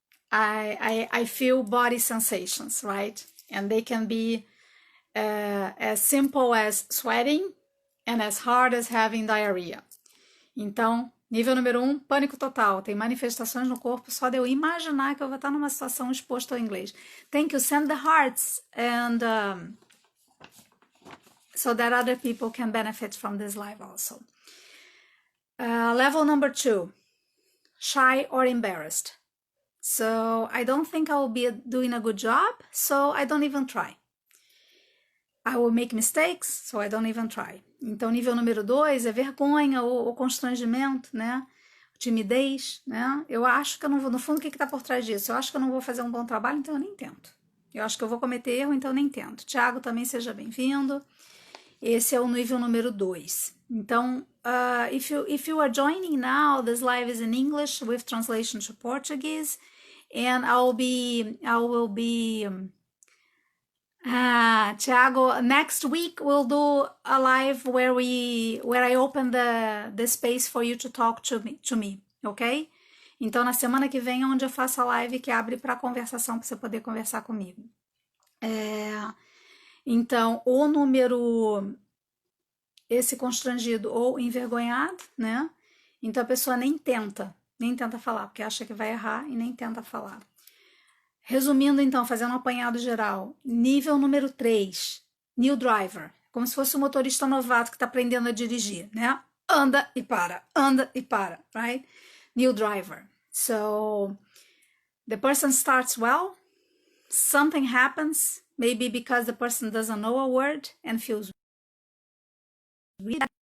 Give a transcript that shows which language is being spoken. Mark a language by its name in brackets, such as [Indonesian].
[English] I feel body sensations, right? And they can be as simple as sweating and as hard as having diarrhea. [Portuguese] Então, nível número 1, pânico total. Tem manifestações no corpo só de eu imaginar que eu vou estar numa situação exposta ao inglês. [English] Thank you. Send the hearts and so that other people can benefit from this live also. Level number 2, shy or embarrassed. So I don't think I will be doing a good job, so I don't even try. I will make mistakes, so I don't even try. [Portuguese] Então, nível número 2 é vergonha ou constrangimento, né? Timidez, né? Eu acho que eu não vou, no fundo, o que está por trás disso? Eu acho que eu não vou fazer um bom trabalho, então eu nem tento. Eu acho que eu vou cometer erro, então eu nem tento. Tiago, também seja bem-vindo. Esse é o nível número 2. Então, [English] if you are joining now, this live is in English with translation to Portuguese, and I will be Tiago, next week we'll do a live where I open the space for you to talk to me, ok? [Portuguese] Então, na semana que vem é onde eu faço a live que abre para conversação, para você poder conversar comigo. Então, o número, esse constrangido ou envergonhado, né? Então, a pessoa nem tenta falar, porque acha que vai errar e nem tenta falar. Resumindo, então, fazendo um apanhado geral, nível número 3, new driver, como se fosse um motorista novato que está aprendendo a dirigir, né? Anda e para, right? New driver. [English] So, the person starts well, something happens, maybe because the person doesn't know a word and feels weird.